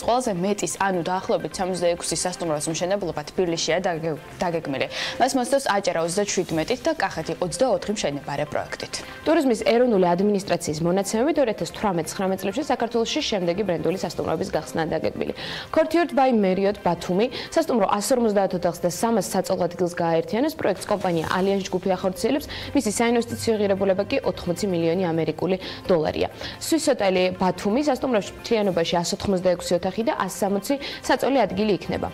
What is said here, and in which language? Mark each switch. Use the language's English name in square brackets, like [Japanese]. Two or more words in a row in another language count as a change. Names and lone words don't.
[Georgian] ყველაზე მეტის, ანუ დაახლოებით 66 სასტუმროს მშენებლობა თბილისშია დაგეგმილი. მას მოსდევს აჭარა 37-ით და კახეთი 24 მშენებარე პროექტით. ტურიზმის ეროვნული ადმინისტრაციის მონაცემებით 2018-19 წლებში საქართველოში შემდეგი ბრენდული სასტუმროების გახსნა დაგეგმილი. Courtyard by Marriott ბათუმი, სასტუმრო 150 ოთახს და 300 საწოლ ადგილს გააერთიანებს, პროექტს კომპანია Allianz ჯგუფი ახორციელებს, მისი საინვესტიციო ღირებულება კი 80 მილიონი ამერიკული დოლარია. Swiss ჰოტელი ბათუმი, სასტუმროში მთლიანობაში 186 ოთახი და 160 საწოლი ადგილი იქნება.